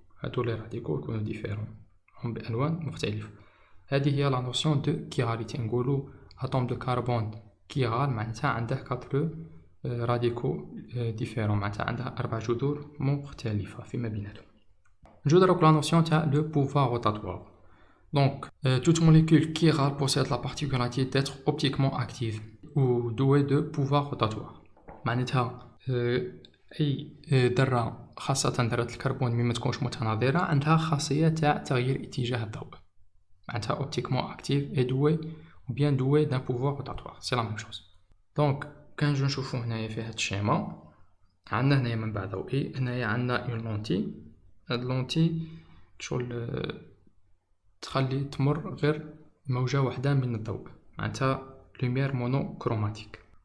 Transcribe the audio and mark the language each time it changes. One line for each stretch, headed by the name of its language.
Arabic: هادو لي راديكو يكونوا ديفيرون، هم بالوان مختلفه. هذه هي لا نوسيون دو كيراليتي. نقولوا اتوم دو كربون كيرال، معناتها عنده 4 راديكو ديفيرون، معناتها عندها 4 جذور مختلفه فيما بيناتهم. نجو دروك لا نوسيون تاع لو بوفوار روتاتوار.
French: Donc, toute molécule chirale possède la particularité d'être optiquement active ou douée de pouvoir rotatoire.
Arabic: معناتها أي ذرة، خاصة ذرة الكربون مما تكونش متناظرة، عندها خاصية تاع تغيير اتجاه الضوء. معناتها
French: optiquement active et douée ou bien douée d'un pouvoir rotatoire. C'est la même chose.
Arabic: Donc, كان نجو نشوفو هنايا في هاد الشيما، عندنا هنايا منبع ضوئي، هنايا عندنا اون لونتي. هاد لونتي شغل تخلي تمر غير موجة واحدة من الضوء، معناتها لوميير مونوكروماتيك.